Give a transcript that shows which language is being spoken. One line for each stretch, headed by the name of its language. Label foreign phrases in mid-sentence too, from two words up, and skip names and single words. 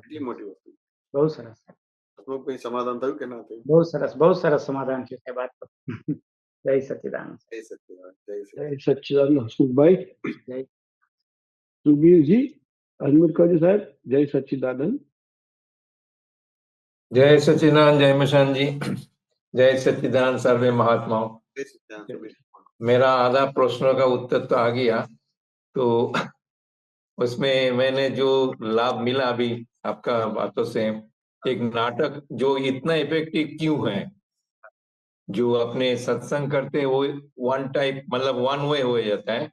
Gujarati: એટલી મોટી વસ્તુ. બહુ સરસ. આપનું કોઈ સમાધાન થયું કે ના થયું? બહુ સરસ સમાધાન છે સાહેબ આ તો. જય સચ્ચિદાનંદ. જય સચ્ચિદાનંદ. જય જય સચ્ચિદાનંદ. સચ્ચિદાનંદ. હસમુખભાઈ, જય સુબીરજી, અનમ્યુટ કરજો સાહેબ. જય સચ્ચિદાનંદ.
Hindi: जय सच्चिदानंद, जय मिशन जी, जय सच्चिदानंद सर्वे महात्माओं।
Gujarati: જય સચ્ચિદાનંદ. સુબીર.
Hindi: मेरा आधा प्रश्नों का उत्तर तो आ गया, तो उसमें मैंने जो लाभ मिला अभी आपका बातों से, एक नाटक जो इतना इफेक्टिव क्यों है, जो अपने सत्संग करते हैं वो
English: one type
Hindi: मतलब
English: one way
Hindi: हो जाता है।